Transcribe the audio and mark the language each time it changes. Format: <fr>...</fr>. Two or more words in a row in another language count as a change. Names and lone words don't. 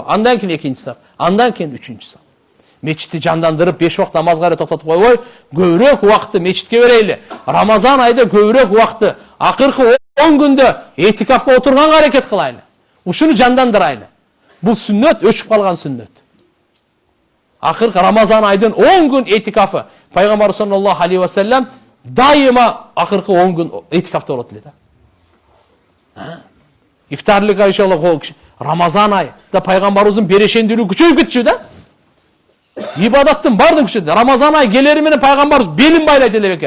<ky>Андан кийин экинчи сап, андан кийин үчүнчү сап. Мечитти жандандырып, 5 убакыт намазга токтотуп койбой, көбүрөөк убакытты мечитке берейли. Рамазан айда көбүрөөк убакытты, акыркы 10 күндө этикафка отурганга аракет кылайлы. Ушуну жандандырайлы. Бул сүннөт, өчүп калган сүннөт. Акыркы Рамазан айдын 10 күн этикафы. Пайгамбар</ky> <ar>صلى الله عليه وسلم</ar> <ky>дайыма акыркы 10 күн этикафта болот эле да. Ифтарлык иншалла Рамазан айда пайгамбарыбыздын берешендүүлүгү күчөйүп кетчү да. Ибадаттын бардык күчөйдү. Рамазан ай келери менен пайгамбарыбыз белин байлайт эле бекен.</ky>